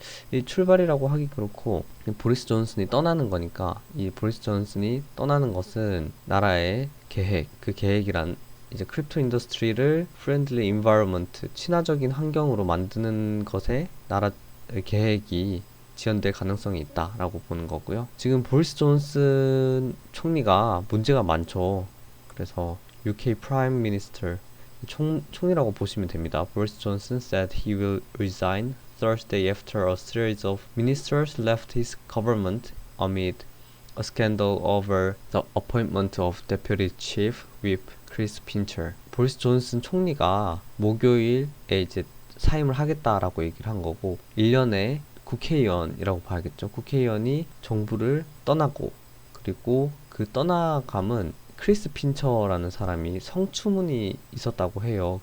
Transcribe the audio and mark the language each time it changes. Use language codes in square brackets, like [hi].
[ko] 이 출발이라고 하기 그렇고 보리스 존슨이 떠나는 거니까 이 보리스 존슨이 떠나는 것은 나라의 그 계획이란 이제 크립토 인더스트리를 프렌들리 인바이러먼트 친화적인 환경으로 만드는 것에 나라의 계획이 지연될 가능성이 있다라고 보는 거고요. 지금 보리스 존슨 총리가 문제가 많죠. 그래서 [en] UK Prime Minister [ko] 총리라고 보시면 됩니다. [en] Boris Johnson said he will resign Thursday after a series of ministers left his government amid a scandal over the appointment of Deputy Chief Whip Chris Pincher. [ko] 보리스 존슨 총리가 목요일에 이제 사임을 하겠다라고 얘기를 한 거고 1년에 국회의원이라고 봐야겠죠. 국회의원이 정부를 떠나고 그리고 그 떠나감은 크리스 핀처라는 사람이 성추문이 있었다고 해요.